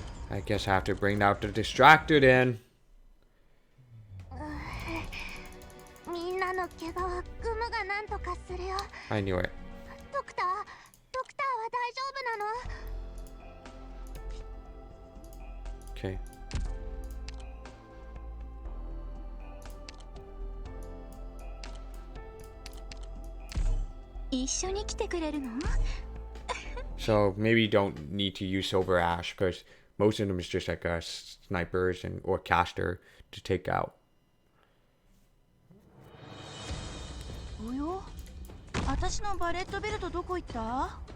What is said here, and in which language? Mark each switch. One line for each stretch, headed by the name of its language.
English: I guess I have to bring out the distracted in.
Japanese: みんなの怪我はグムがなんとかするよ。
English: I knew it.
Japanese: ドクターは大丈夫なの？
English: Okay.
Japanese: 一緒に来てくれるの？
English: So maybe you don't need to use Silver Ash because most of them is just like snipers and or caster to take out. およ？
Japanese: 私のバレットベルトどこ行った？